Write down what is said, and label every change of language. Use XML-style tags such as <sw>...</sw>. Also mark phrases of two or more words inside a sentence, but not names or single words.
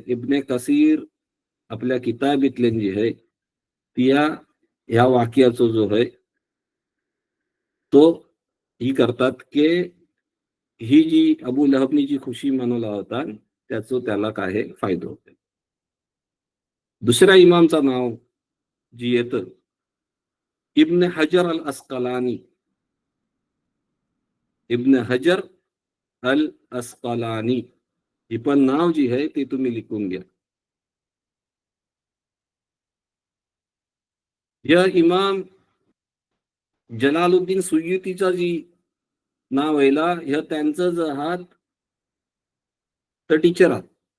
<mr>इब्ने कसीर आपल्या किताबीतले जी आहे ती ह्या वाक्याचा जो आहे तो ही करतात की ही जी अबू लहबनी जी खुशी मनवला होता त्याचं त्याला काय फायदा होते. दुसऱ्या इमामचं नाव जी येतं इब्न हजर अल अस्कलानी. इब्न हजर अल अस्कलानी ही पण नाव जी आहे ते तुम्ही लिखून घ्या. या इमाम जलालुद्दीन सुयुतीचा जी नाव आहे ह्या त्यांचं जर हात तर टीचर आहात.</mr>